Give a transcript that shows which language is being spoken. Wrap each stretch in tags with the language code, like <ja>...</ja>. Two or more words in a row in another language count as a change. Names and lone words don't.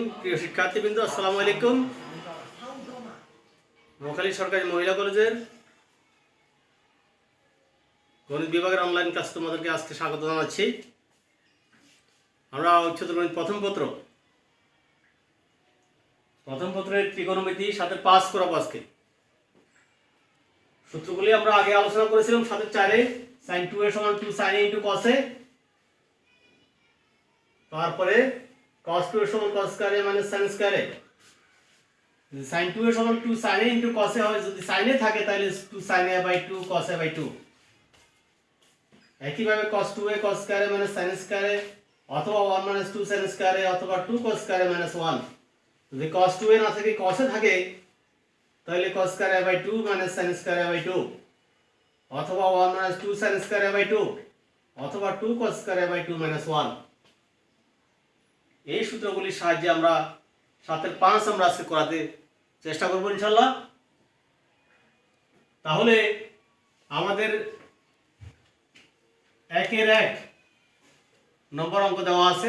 <bn>প্রিয় শিক্ষার্থীবৃন্দ, আসসালামু আলাইকুম। নোয়াখালী সরকারি মহিলা কলেজের গণিত বিভাগের অনলাইন ক্লাস তোমাদেরকে আজকে স্বাগত জানাচ্ছি। আমরা উচ্চতর গণিত প্রথম পত্রের ত্রিকোণমিতি সাথে 5 করাবো আজকে। সূত্রগুলি আমরা আগে আলোচনা করেছিলাম। সাথে 4 sin 2a = 2 sin a * cos a, তারপরে cos 2a = cos square a - sin square a। sin 2a = 2 sin a * cos a হয়, যদি sin a থাকে তাহলে 2 sin a/2 cos a/2। একইভাবে cos 2a cos square a - sin square a অথবা 1 - 2 sin square a অথবা 2 cos square a - 1। যদি cos 2a না থাকে cos a থাকে তাহলে cos square a/2 - sin square a/2 অথবা 1 - 2 sin square a/2 অথবা 2 cos square a/2 - 1। এই সূত্রগুলির সাহায্যে আমরা 7 এর 5 আমরা আজকে করাতে চেষ্টা করব ইনশাআল্লাহ। তাহলে আমাদের 1 এর 1 নম্বর অঙ্ক দেওয়া আছে।</bn>